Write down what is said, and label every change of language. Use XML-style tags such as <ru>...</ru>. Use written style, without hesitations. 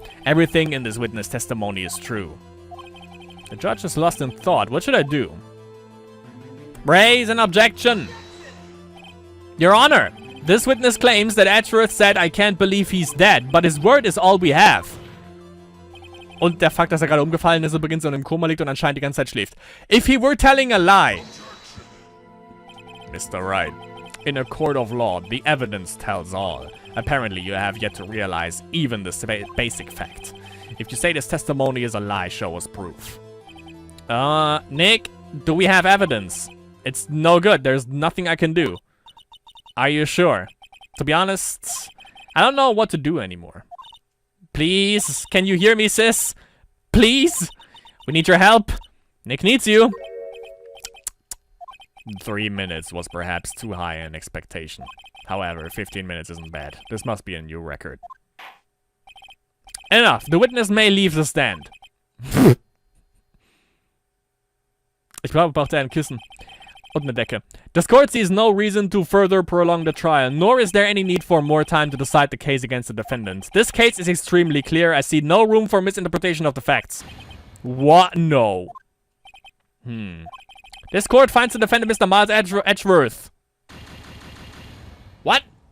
<en>Everything in this witness testimony is true. The judge is lost in thought. What should I do? Raise an objection. Your Honor, this witness claims that Edgeworth said, I can't believe he's dead, but his word is all we have.</en> <de>Und der Fakt, dass er gerade umgefallen ist übrigens und im Koma liegt und anscheinend die ganze Zeit schläft.</de> <en>If he were telling a lie. Mr. Wright, in a court of law, the evidence tells all. Apparently, you have yet to realize even this basic fact. If you say this testimony is a lie, show us proof. Nick, do we have evidence? It's no good. There's nothing I can do. Are you sure? To be honest, I don't know what to do anymore. Please, can you hear me, sis? Please? We need your help. Nick needs you. 3 minutes was perhaps too high an expectation. However, 15 minutes isn't bad. This must be a new record. Enough. The witness may leave the stand.</en> <de>Ich glaube, braucht ein Kissen. Und eine Decke.</de> <en>This court sees no reason to further prolong the trial, nor is there any need for more time to decide the case against the defendant. This case is extremely clear. I see no room for misinterpretation of the facts. What? No. This court finds the defendant Mr. Miles Edgeworth. What?</en>